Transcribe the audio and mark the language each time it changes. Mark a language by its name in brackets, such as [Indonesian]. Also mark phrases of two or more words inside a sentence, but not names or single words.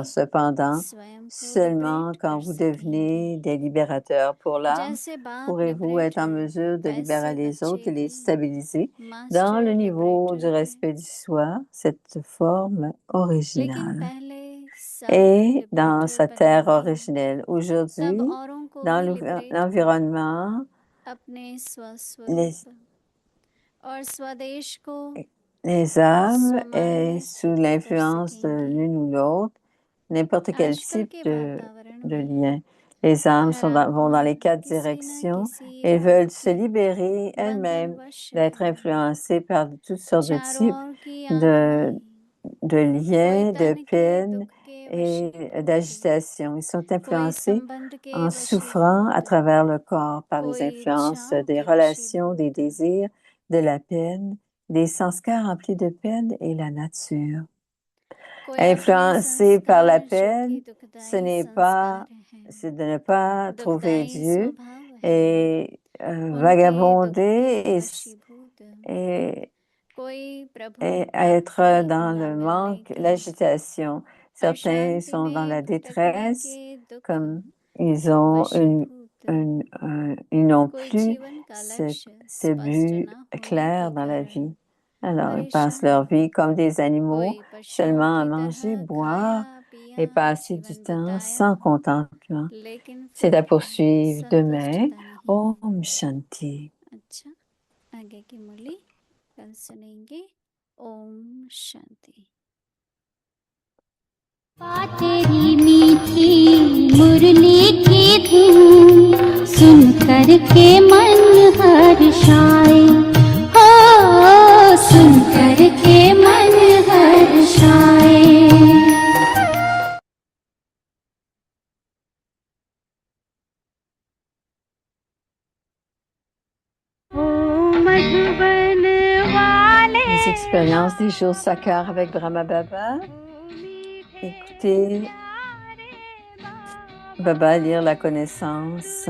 [French] Cependant, seulement quand vous devenez des libérateurs pour l'âme, pourrez-vous être en mesure de libérer les autres et les stabiliser dans le niveau du respect du soi, cette forme originale. Et dans sa terre originelle. Aujourd'hui, dans l'environnement, [Hindi] और स्वदेश को [French] Les âmes [Hindi] स्वमार्ग [French] est sous [Hindi] कर [French] l'influence de [Hindi] सकेंगे। [French] l'une ou l'autre, n'importe quel [Hindi] आजकल [French] type [Hindi] के [French] de [Hindi] वातावरण [French] de [Hindi] में [French] lien. Les âmes [Hindi] हर [French] vont dans [Hindi] आत्मा [French] les 4 [Hindi] किसी न [French] directions [Hindi] किसी [French] et [Hindi] राग [French] veulent se [Hindi] के [French] libérer elles-mêmes [Hindi] बंधनवश [French] d'être [Hindi] है। [French] influencées par toutes sortes de [Hindi] चारों [French] types [Hindi] ओर की [French] de [Hindi] आत्माएं कोई [French] liens, de [Hindi] तन के [French] peines [Hindi] दुख के [French] et [Hindi] वशीभूत, [French] d'agitation. Ils sont [Hindi] कोई [French] influencés [Hindi] संबंध के [French] en souffrant à [Hindi] वशीभूत, [French] travers le corps par les [Hindi] कोई [French] influences [Hindi] इच्छाओं [French] des [Hindi] के [French] relations, des [Hindi] वशीभूत, [French] désirs, de la peine, des sanskars remplis de peine et la nature. [Hindi] कोई अपने [French] Influencé par la [Hindi] संस्कार जो [French] peine, [Hindi] कि दुखदाई [French] c'est [Hindi] संस्कार हैं, [French] de ne pas trouver [Hindi] दुखदाई [French] Dieu [Hindi] स्वभाव हैं, [French] et [Hindi] उनके दुख [French] vagabonder [Hindi] के वशीभूत, [French] et [Hindi] कोई प्रभु [French] et être [Hindi] प्राप्ति [French] dans [Hindi] न [French] le [Hindi] मिलने [French] manque, [Hindi] के, [French] l'agitation. Certains [Hindi] अशांति [French] sont dans [Hindi] में [French] la [Hindi] भटकने [French] détresse, [Hindi] के दुख [French] comme ils ont [Hindi] वशीभूत, [French] ils n'ont [Hindi] कोई [French] plus [Hindi] जीवन का [French] ce, [Hindi] लक्ष्य [French] ce [Hindi] स्पष्ट [French] but [Hindi] न होने के [French] clair dans la [Hindi] कारण [French] vie. Alors, ils passent leur [Hindi] परेशान, [French] vie comme des animaux, [Hindi] कोई पशुओं [French] seulement à [Hindi] की [French] manger, [Hindi] तरह [French] boire [Hindi] खाया पिया [French] et passer du [Hindi] जीवन [French] temps [Hindi] बिताया, [French] sans contentement. [Hindi] लेकिन [French] C'est [Hindi] फिर [French] à [Hindi] भी [French] poursuivre demain. [Hindi] संतुष्टता नहीं। ओम शांति. अच्छा, आगे की मुरली कल सुनेंगे। ओम शांति। तेरी मीठी मुरली की धुन सुन कर के मन हर्षाए, हो सुन कर के मन हर्षाए। [French] Les expériences des jours Sakar avec Brahma Baba. Écoutez Baba lire la connaissance.